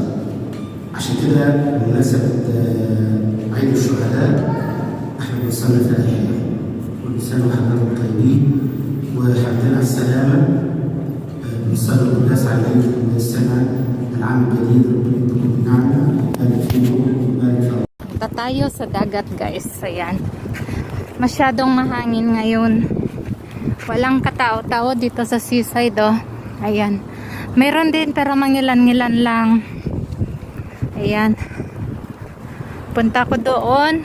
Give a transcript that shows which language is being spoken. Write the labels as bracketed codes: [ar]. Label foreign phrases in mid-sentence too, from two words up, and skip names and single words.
[ar] عشان كده بمناسبة عيد الشهداء احنا بنصلي في الأحياء. كل سنة وحضراتكم طيبين والحمد لله على السلامة. بنصلي الناس على عيد السنة العام الجديد. ربنا يديكم النعمة ويبارك فيكم ويبارك في [tl] Punta tayo sa dagat, guys. Ayan. Masyadong mahangin ngayon. Walang katao-tao dito sa seaside, oh. Ayan. Meron din pero mangilan-ngilan lang. Ayan. Punta ko doon.